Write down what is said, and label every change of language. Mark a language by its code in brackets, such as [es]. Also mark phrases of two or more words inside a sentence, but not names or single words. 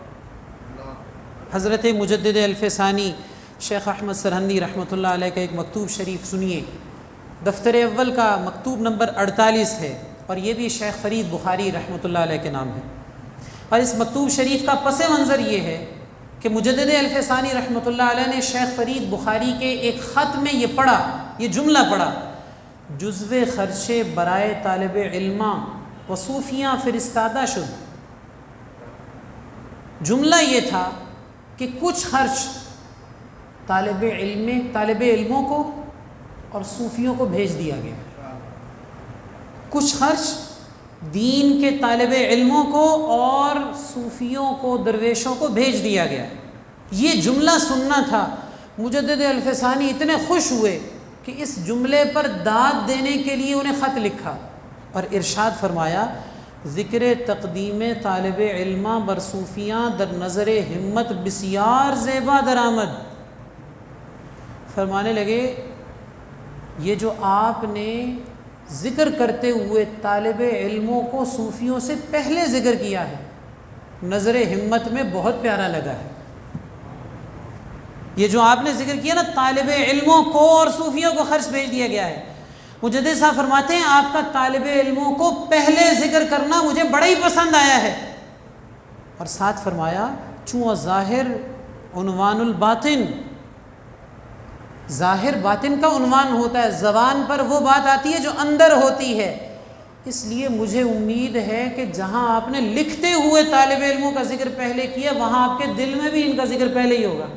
[ur] حضرت مجدد الفسانی شیخ احمد سرہندی رحمۃ اللہ علیہ کا ایک مکتوب شریف سنیے، دفتر اول کا مکتوب نمبر 48 ہے، اور یہ بھی شیخ فرید بخاری رحمۃ اللہ علیہ کے نام ہے۔ اور اس مکتوب شریف کا پس منظر یہ ہے کہ مجدد الفسانی رحمۃ اللہ علیہ نے شیخ فرید بخاری کے ایک خط میں یہ پڑھا، یہ جملہ پڑھا، [fa] جزو خرچے برائے طالب علماں و صوفیاں فرستادہ شد۔ [ur] جملہ یہ تھا کہ کچھ خرچ طالب علموں کو اور صوفیوں کو بھیج دیا گیا، کچھ خرچ دین کے طالب علموں کو اور صوفیوں کو، درویشوں کو بھیج دیا گیا۔ یہ جملہ سننا تھا۔ مجدد الفسانی اتنے خوش ہوئے کہ اس جملے پر داد دینے کے لیے انہیں خط لکھا اور ارشاد فرمایا [fa] ذکر تقدیم طالب علماں بر صوفیاں در نظر ہمت بسیار زیبا درآمد۔ [ur] فرمانے لگے یہ جو آپ نے ذکر کرتے ہوئے طالب علموں کو صوفیوں سے پہلے ذکر کیا ہے، نظر ہمت میں بہت پیارا لگا ہے۔ یہ جو آپ نے ذکر کیا نا طالب علموں کو اور صوفیوں کو خرچ بھیج دیا گیا ہے، مجدد صاحب فرماتے ہیں آپ کا طالب علموں کو پہلے ذکر کرنا مجھے بڑا ہی پسند آیا ہے، اور ساتھ فرمایا [fa] چوں ظاہر عنوان الباطن، [ur] ظاہر باطن کا عنوان ہوتا ہے، زبان پر وہ بات آتی ہے جو اندر ہوتی ہے، اس لیے مجھے امید ہے کہ جہاں آپ نے لکھتے ہوئے طالب علموں کا ذکر پہلے کیا وہاں آپ کے دل میں بھی ان کا ذکر پہلے ہی ہوگا۔